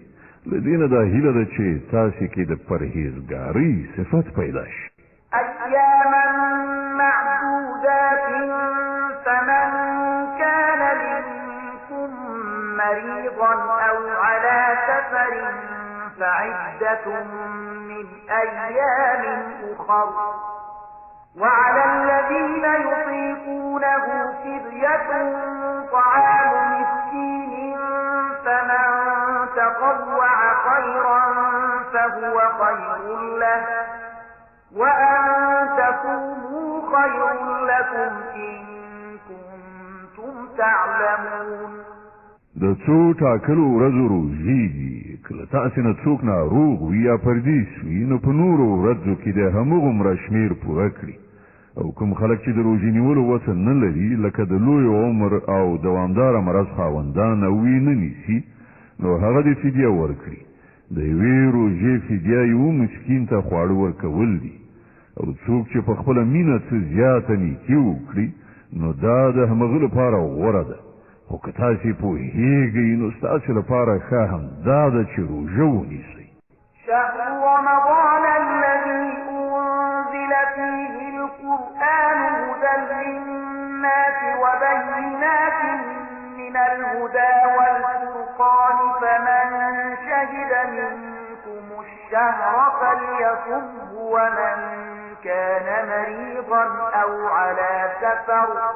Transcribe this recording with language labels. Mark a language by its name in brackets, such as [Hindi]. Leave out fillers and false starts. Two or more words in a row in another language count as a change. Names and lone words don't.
[Pashto] له دې نه دا هیله ده چې تاسو کې د پرهیزګارۍ صفت پیدا شي. [Arabic] أياما معدودات فمن كان منكم مريضا أو على سفر فعدة من أيام أخر وعلى الذين يطيقونه فدية طعام مسكين فمن تطوع خيرا فهو خير له وأن تصوموا خير لكم إن كنتم تعلمون. [Pashto] د څو ټاکلو ورځو روزي دي کله تاسو نه څوک ناروغ وي یا پردیس وي نو په نورو ورځو کې د همغومره شمېر پوره کړي او کوم خلک چې د روزي نیولو وس نه لري لکه د لوی عمر او دوامداره مرض خاوندان او نه نیسي نو هغه د فدیه ورکړي. د یوې روژې فدیه یو مسکین ته خواړه ورکول دي او څوک چې په خپله مینه څه زیاته نیکي وکړي نو دا د همغه لپاره غوره ده. خو که تاسې پوهیږئ نو ستاسو لپاره ښه هم دا ده چې روژه ونیسئ. [Arabic] شهر رمضان الذي أنزل فيه القرآن هدى للناس وبينات من الهدى والفرقان فمن شهد منكم الشهر فليصمه ومن كان مريضا أو على سفر